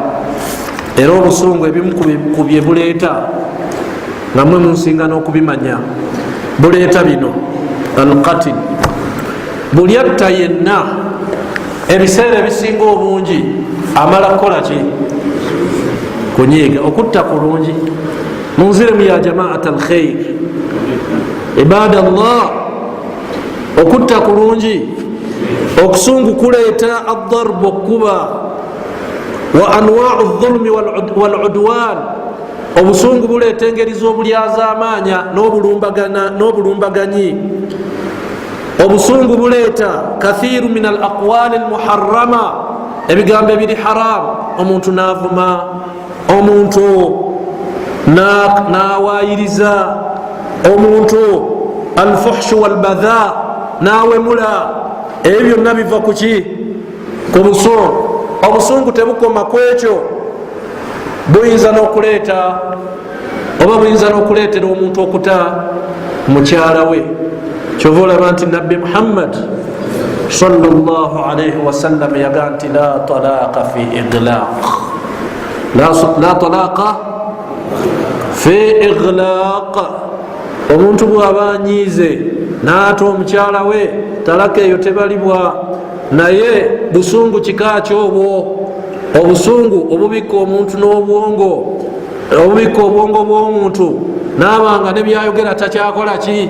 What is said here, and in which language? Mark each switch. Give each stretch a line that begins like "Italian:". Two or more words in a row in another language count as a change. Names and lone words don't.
Ganda: Era obusungu ebimu ku byebuleeta nga mwe munsinga n'okubimanya, buleeta bino: alqatil, buli atta yenna ebiseera ebisinga obungi amala kukola ki? Kunyiiga. Okutta kulungi, munziremu
Arabic: يا جماعة الخير، عباد الله,
Ganda: okutta kulungi. Okusungu kuleeta addarbu, okuba,
Arabic: وأنواع الظلم والعدوان.
Ganda: Obusungu buleeta engeri z'obulyazaamaanya n'obulumbaganyi. Obusungu buleeta
Arabic: كثير من الأقوال المحرمة,
Ganda: ebigambo ebiri haramu. Omuntu naavuma, omuntu nawayiriza, omuntu
Arabic: الفحش والبذاء,
Ganda: nawemula. Ebyo byonna biva kuki? Ku busungu. Obusungu tebukoma kwekyo, buyinza n'okuleeta oba buyinza n'okuleetera omuntu okuta mukyala we. Kyova olaba nti nabbi Muhammad
Arabic: صلى الله عليه وسلم
Ganda: yaga nti
Arabic: لا طلاق في إغلاق, لا طلاق في إغلاق.
Ganda: Omuntu bw'aba anyiize n'ata omukyala we, talaka eyo tebalibwa. Naye busungu kika kyobwo, obusungu obubika omuntu n'obwongo, obubika obwongo bw'omuntu n'abanga ne byayogera takyakola ki?